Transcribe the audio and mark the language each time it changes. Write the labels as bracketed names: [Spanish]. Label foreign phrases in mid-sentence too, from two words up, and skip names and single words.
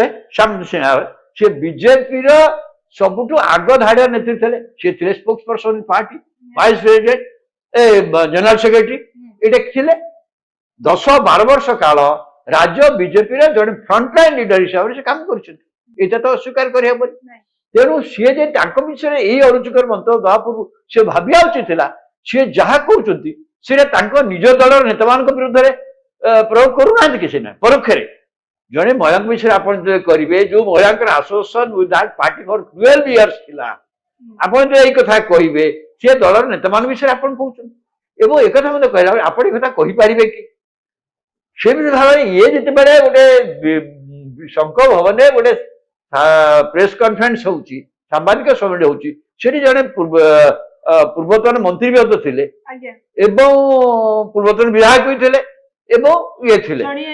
[Odia] ସେ ବିଜେପିର ସବୁଠୁ ଆଗ ଧାଡ଼ିର ନେତ୍ରୀ ଥିଲେ ସେ ଥିଲେ [English] spokes person party vice president general secretary [Odia] ଏଇଟା ଥିଲେ 10-12 ବର୍ଷ କାଳ ରାଜ୍ୟ ବିଜେପିର ଜଣେ [English] frontline leader [Odia] ହିସାବରେ ସେ କାମ କରିଛନ୍ତି ଏଇଟା ତ ଅସ୍ୱୀକାର କରେ ହବନି তেଣୁ ସିଏ ଯେ ତାଙ୍କ ବିଷୟରେ ଏଇ ଅରୁଚିକର ମନ୍ତବ୍ୟ ଦେବା ପୂର୍ବରୁ ସେ ଭାବିବା ଉଚିତ ଥିଲା ସିଏ ଯାହା କହୁଛନ୍ତି ସେଇଟା ତାଙ୍କ ନିଜ ଦଳର ନେତାମାନଙ୍କ ବିରୁଦ୍ଧରେ ପ୍ରୟୋଗ କରୁନାହାନ୍ତି କି ସିନା ପରୋକ୍ଷରେ ଜଣେ ମହିଳାଙ୍କ ବିଷୟରେ ଆପଣ ଯଦି କରିବେ ଯୋଉ ମହିଳାଙ୍କର [English] association with that party for 12 years [Odia] ଥିଲା ଆପଣ ଯଦି ଏଇ କଥା କହିବେ ସେ ଦଳର ନେତାମାନଙ୍କ ବିଷୟରେ ଆପଣ କହୁଛନ୍ତି ଏବଂ ଏକଥା ମଧ୍ୟ କହିଲା ବେଳେ ଆପଣ ଏ କଥା କହିପାରିବେ କି ସେମିତି ଭାବରେ ଇଏ ଯେତେବେଳେ ଗୋଟେ ଶଙ୍ଖ ଭବନରେ ଗୋଟେ [English] press conference [Odia] ହଉଛି ସାମ୍ବାଦିକ ସମ୍ମିଳନୀ ହଉଛି ସେଠି ଜଣେ ପୂର୍ବତନ ମନ୍ତ୍ରୀ ମଧ୍ୟ ଥିଲେ ଏବଂ ପୂର୍ବତନ ବିଧାୟକ ବି ଥିଲେ ଏବଂ ଇଏ ଥିଲେ